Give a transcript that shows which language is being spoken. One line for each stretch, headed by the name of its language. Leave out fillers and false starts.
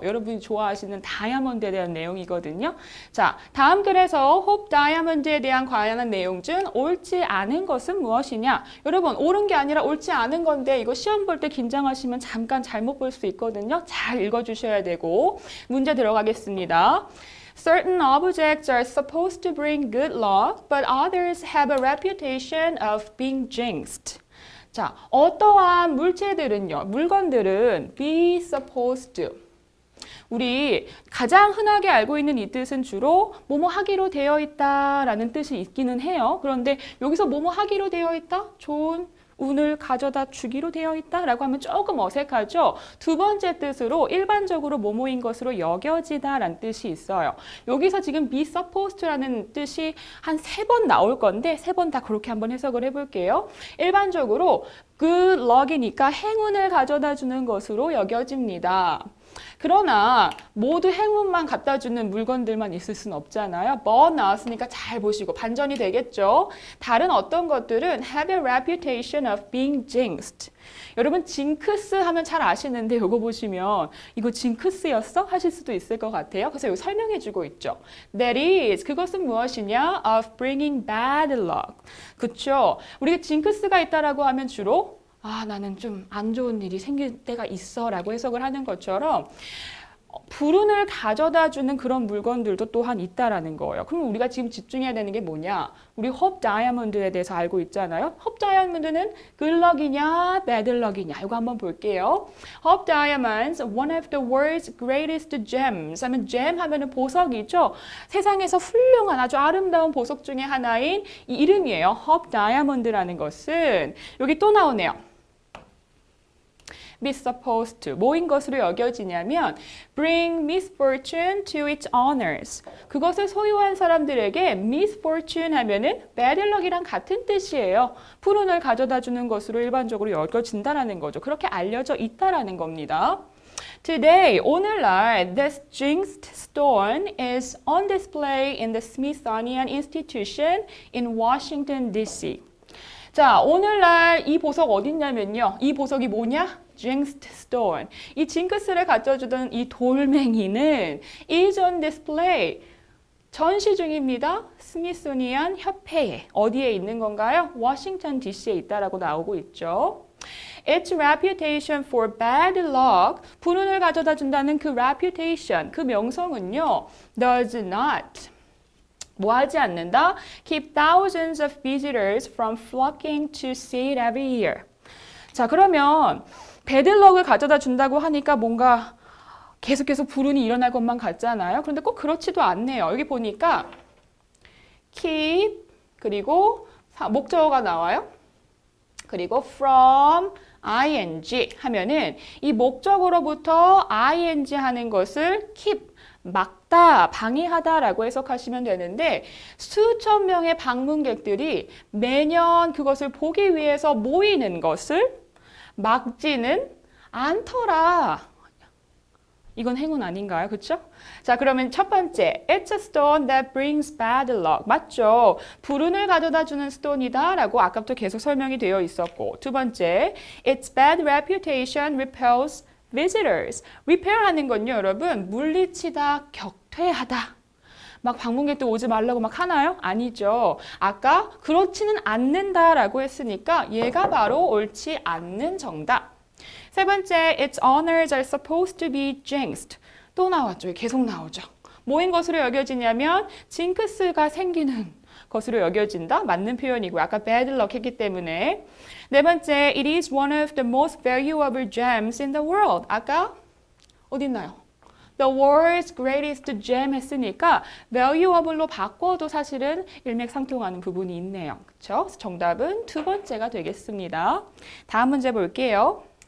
Korean: 여러분이 좋아하시는 다이아몬드에 대한 내용이거든요. 자, 다음 글에서 홉 다이아몬드에 대한 관련한 내용 중 옳지 않은 것은 무엇이냐? 여러분, 옳은 게 아니라 옳지 않은 건데 이거 시험 볼 때 긴장하시면 잠깐 잘못 볼 수 있거든요. 잘 읽어주셔야 되고 문제 들어가겠습니다.
English: Certain objects are supposed to bring good luck, but others have a reputation of being jinxed.
Korean: 자, 어떠한 물건들은
English: be supposed to.
Korean: 우리 가장 흔하게 알고 있는 이 뜻은 주로 뭐뭐 하기로 되어 있다라는 뜻이 있기는 해요. 그런데 여기서 뭐뭐 하기로 되어 있다? 좋은 운을 가져다 주기로 되어 있다라고 하면 조금 어색하죠. 두 번째 뜻으로 일반적으로 뭐뭐인 것으로 여겨지다라는 뜻이 있어요. 여기서 지금 be supposed라는 뜻이 한 3번 나올 건데 3번 다 그렇게 한번 해석을 해볼게요. 일반적으로 good luck이니까 행운을 가져다 주는 것으로 여겨집니다. 그러나 모두 행운만 갖다 주는 물건들만 있을 수는 없잖아요. but 나왔으니까 잘 보시고 반전이 되겠죠. 다른 어떤 것들은
English: have a reputation of being jinxed.
Korean: 여러분 징크스 하면 잘 아시는데 이거 보시면 이거 징크스였어? 하실 수도 있을 것 같아요. 그래서 이거 설명해 주고 있죠.
English: That is,
Korean: 그것은 무엇이냐?
English: Of bringing bad luck.
Korean: 그쵸? 우리가 징크스가 있다라고 하면 주로 나는 좀 안 좋은 일이 생길 때가 있어 라고 해석을 하는 것처럼 불운을 가져다 주는 그런 물건들도 또한 있다라는 거예요. 그럼 우리가 지금 집중해야 되는 게 뭐냐? 우리 홉 다이아몬드에 대해서 알고 있잖아요. 홉 다이아몬드는 good luck이냐, bad luck이냐 이거 한번 볼게요.
English: 홉 다이아몬ds, one of the world's greatest gems.
Korean: 하면 gem 하면은 보석이죠. 세상에서 훌륭한 아주 아름다운 보석 중에 하나인 이 이름이에요. 홉 다이아몬드라는 것은 여기 또 나오네요.
English: be supposed to.
Korean: 뭐인 것으로 여겨지냐면
English: bring misfortune to its owners.
Korean: 그것을 소유한 사람들에게 misfortune 하면은 bad luck이랑 같은 뜻이에요. 불운을 가져다 주는 것으로 일반적으로 여겨진다라는 거죠. 그렇게 알려져 있다라는 겁니다.
English: Today,
Korean: 오늘날,
English: this jinxed stone is on display in the Smithsonian Institution in Washington, D.C.
Korean: 자, 오늘날 이 보석 어딨냐면요. 이 보석이 뭐냐? Jinxed Stone. 이 징크스를 갖춰주던 이 돌멩이는
English: is on display.
Korean: 전시 중입니다. 스미소니안 협회에 어디에 있는 건가요? 워싱턴 DC에 있다라고 나오고 있죠.
English: Its reputation for bad luck,
Korean: 불운을 가져다 준다는 그 reputation, 그 명성은요,
English: does not,
Korean: 뭐 하지 않는다?
English: Keep thousands of visitors from flocking to see it every year.
Korean: 자, 그러면 bad luck을 가져다 준다고 하니까 뭔가 계속해서 불운이 일어날 것만 같잖아요. 그런데 꼭 그렇지도 않네요. 여기 보니까 keep, 그리고 목적어가 나와요. 그리고 from ing 하면은 이 목적으로부터 ing 하는 것을 keep, 막다, 방해하다라고 해석하시면 되는데 수천 명의 방문객들이 매년 그것을 보기 위해서 모이는 것을 막지는 않더라. 이건 행운 아닌가요? 그렇죠? 자, 그러면 첫 번째,
English: it's a stone that brings bad luck.
Korean: 맞죠? 불운을 가져다주는 스톤이다라고 아까부터 계속 설명이 되어 있었고, 두 번째,
English: its bad reputation repels visitors.
Korean: repel하는 건요, 여러분, 물리치다, 격퇴하다. 막 방문객도 오지 말라고 막 하나요? 아니죠. 아까 그렇지는 않는다라고 했으니까 얘가 바로 옳지 않는 정답. 세 번째,
English: its owners are supposed to be jinxed.
Korean: 또 나왔죠. 계속 나오죠. 뭐인 것으로 여겨지냐면 징크스가 생기는 것으로 여겨진다. 맞는 표현이고요. 아까 bad luck 했기 때문에. 네 번째,
English: it is one of the most valuable gems in the world.
Korean: 아까 어디 있나요?
English: The world's greatest gem
Korean: 했으니까 valuable로 바꿔도 사실은 일맥상통하는 부분이 있네요. 그렇죠? 정답은 두 번째가 되겠습니다. 다음 문제 볼게요.